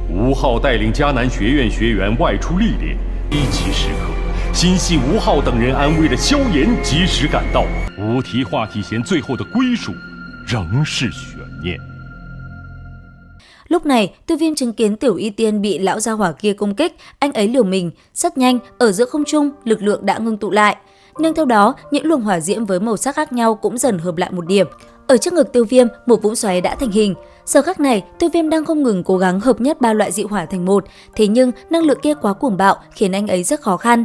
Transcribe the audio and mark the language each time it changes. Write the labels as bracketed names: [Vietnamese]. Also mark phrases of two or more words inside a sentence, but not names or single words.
[Chinese] 吴昊带领迦南学院学员外出历练，一起时刻，心系吴昊等人安危的萧炎及时赶到，无题华体贤最后的归属仍是悬念。 [Vietnamese] Lúc này, Tiêu Viêm chứng kiến Tiểu Y Tiên bị lão gia hỏa kia công kích, anh ấy liều mình, rất nhanh, ở giữa không trung, lực lượng đã ngưng tụ lại. Nhưng theo đó, những luồng hỏa diễm với màu sắc khác nhau cũng dần hợp lại một điểm. Ở trước ngực Tiêu Viêm, một vũng xoáy đã thành hình. Giờ khắc này, Tiêu Viêm đang không ngừng cố gắng hợp nhất ba loại dị hỏa thành một, thế nhưng năng lượng kia quá cuồng bạo khiến anh ấy rất khó khăn.